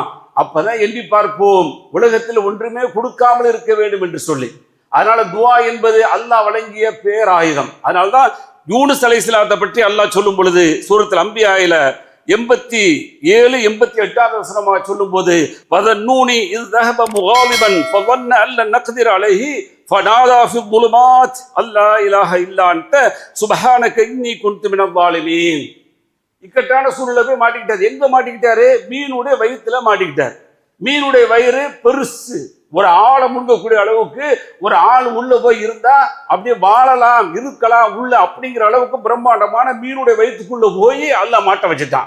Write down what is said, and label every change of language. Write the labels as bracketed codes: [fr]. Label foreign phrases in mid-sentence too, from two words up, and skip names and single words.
[ta] அப்பதான் எண்ணி பார்ப்போம், உலகத்தில் ஒன்றுமே கொடுக்காமல் இருக்க வேண்டும் என்று சொல்லி. அதனால துவா என்பது அல்லாஹ் வழங்கிய பேராயுதம். அதனால்தான் யூனுஸ் அலைஹிஸ்ஸலாத்தை பற்றி அல்லாஹ் சொல்லும் பொழுது சூரத்துல் அம்பியாயில 87, 88 வசனமாக சொல்லும் போது, [ar] وذا النون إذ ذهب مغاضبا فظن ان لن نقدر عليه فنادى في الظلمات لا اله الا انت سبحانك اني كنت من الظالمين. [ta] இக்கட்டான சூழ்நிலை போய் மாட்டிக்கிட்டாரு. எங்க மாட்டிக்கிட்டாரு? மீனுடைய வயிற்றுல மாட்டிக்கிட்டார். மீனுடைய வயிறு பெருசு, ஒரு ஆளை முழுங்கக்கூடிய அளவுக்கு. ஒரு ஆள் உள்ள போய் இருந்தா அப்படியே வாழலாம், இருக்கலாம் உள்ள, அப்படிங்கிற அளவுக்கு பிரம்மாண்டமான மீனுடைய வயிற்றுக்குள்ள போய் அல்லாஹ் மாட்ட வச்சுட்டான்.